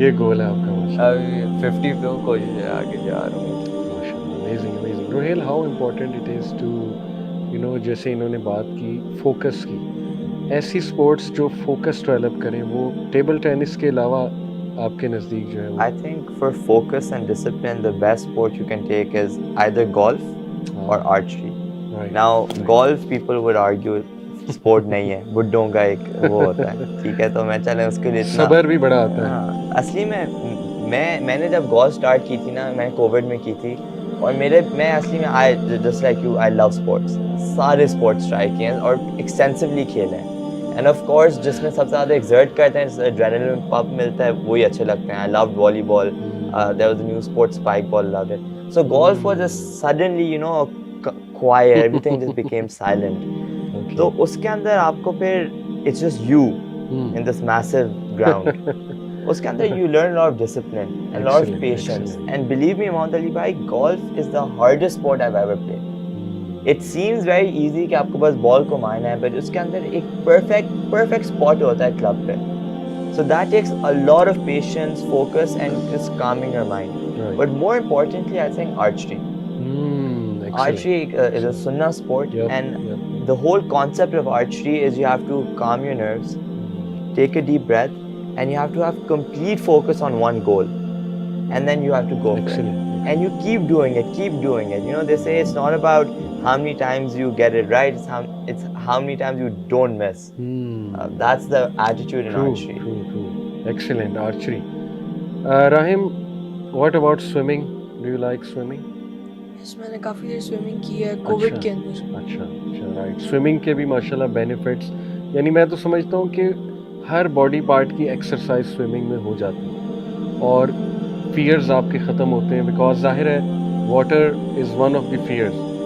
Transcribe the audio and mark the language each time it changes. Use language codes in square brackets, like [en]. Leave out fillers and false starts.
[ur] یہ گول ہے آپ کا ماشاء ابھی 50 پہ کوشش ہے, آگے جا رہا ہوں. اللہ. Amazing amazing. Rohail, [en] how important it is to [ur] جیسے انہوں نے بات کی فوکس کی, ایسی اسپورٹس جو فوکس ڈیولپ کریں, وہ ٹیبل ٹینس کے علاوہ آپ کے نزدیک جو ہے وہ [en] I think for focus and discipline, the best sport you can take is either golf or archery. Right. [ur] Now, [en] golf people would argue [ur] sport نہیں ہے, بڈھوں کا ایک وہ ہوتا ہے, ٹھیک ہے, تو میں چلیں اس کے لیے اتنا صبر بھی بڑا آتا ہے. ہاں. اصلی میں نے جب گولف اسٹارٹ کی تھی نا, میں کووڈ میں کی تھی, اور میں اصلی میں [en] just like you I love sports, [ur] سارے اسپورٹس ٹرائی کیے ہیں اور ایکسٹینسولی کھیلے ہیں. اینڈ آف کورس جس میں سب سے زیادہ ایگزرٹ کرتے ہیں, ایڈرینلن پمپ ملتا ہے, وہی اچھے لگتے ہیں. [en] I loved volleyball, there was a new sport spike ball, loved it. So golf was just suddenly quiet, everything just became silent. [ur] تو اس کے اندر آپ کو پھر [en] it's just you in this massive ground. [ur] اس کے اندر [en] you learn a lot of discipline and a lot of patience. And believe me Mohammad Ali bhai, golf is the hardest sport I've ever played. It seems very easy [ur] کہ آپ کو بس بال کو مارنا ہے, but اس کے اندر ایک perfect spot ہوتا ہے کلب پہ. [en] So that takes a lot of patience, focus and just calming your mind. But more importantly, I think archery. Archery is a sunnah sport, and the whole concept of archery is you have to calm your nerves, take a deep breath, and you have to have complete focus on one goal, and then you have to go for it. And you keep doing it. They say it's not about how many times you get it right, it's how many times you don't miss. That's the attitude in archery. True. Excellent. Archery. Rahim, what about swimming? Do you like swimming? [ur] میں نے کافی دیر swimming کی ہے Covid کے اندر. اچھا right. Swimming کے بھی ماشاءاللہ benefits, یعنی میں تو سمجھتا ہوں کہ ہر باڈی پارٹ کی ایکسرسائز سوئمنگ میں ہو جاتی ہے, اور فیئرز آپ کے ختم ہوتے ہیں, بیکاز ظاہر ہے [en] Water is one of the fears.